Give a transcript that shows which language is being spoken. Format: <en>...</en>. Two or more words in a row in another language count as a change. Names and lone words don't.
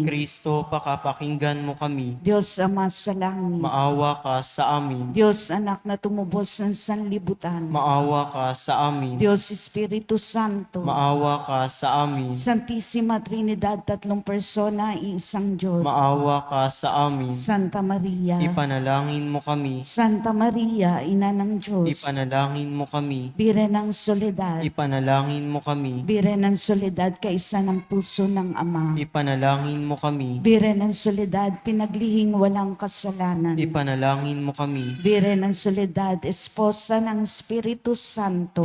<tl>Kristo, pakapakinggan mo kami. Diyos Ama sa langit. Maawa ka sa amin. Diyos Anak na tumubos ng sanlibutan. Maawa ka sa amin. Diyos Espiritu Santo. Maawa ka sa amin. Santisima Trinidad, tatlong persona, iisang Diyos. Maawa ka sa amin. Santa Maria. Ipanalangin mo kami. Santa Maria, Ina ng Diyos. Ipanalangin mo kami. Bire ng Soledad. Ipanalangin mo kami. Bire ng Soledad, kaisa ng puso ng Ama. Ipanalangin mo kami. Bire ng Soledad, pinaglihing walang kasalanan. Ipanalangin mo kami. Bire ng Soledad, esposa ng Espiritu Santo.</tl>